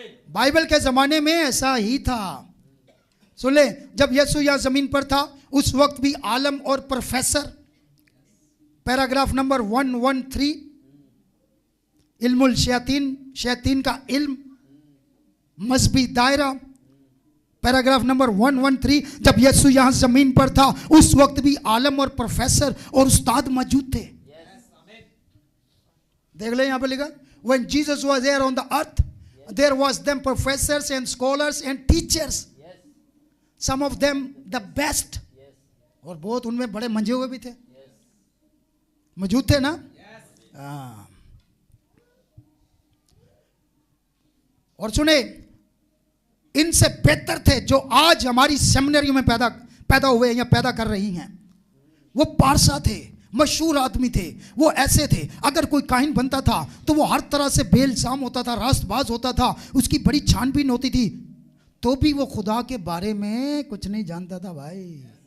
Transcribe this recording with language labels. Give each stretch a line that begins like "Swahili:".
Hindi: Bible के जमाने में ऐसा ही था। सुन ले, जब यीशु यहां जमीन पर था, उस वक्त भी आलम और प्रोफेसर, पैराग्राफ नंबर 113, इल्मुल शैतीन, शैतीन का इल्म, मजहबी दायरा, पैराग्राफ नंबर 113। जब यीशु यहां जमीन पर था, उस वक्त भी आलम और प्रोफेसर और उस्ताद मौजूद थे। देख ले, यहां पर लिखा,
English: when Jesus was here on the earth, there was them professors and scholars and teachers, some of them the best,
Hindi: और बहुत उनमें बड़े मंजे हुए भी थे, मौजूद थे ना। और सुने, इनसे बेहतर थे जो आज हमारी सेमिनरी में पैदा हुए या पैदा कर रही हैं। वो पारसा थे, मशहूर आदमी थे। वो ऐसे थे, अगर कोई काहिन बनता था तो वो हर तरह से बेइल्जाम होता था, रास्तबाज होता था, उसकी बड़ी छानबीन होती थी, तो भी वो खुदा के बारे में कुछ नहीं जानता था भाई।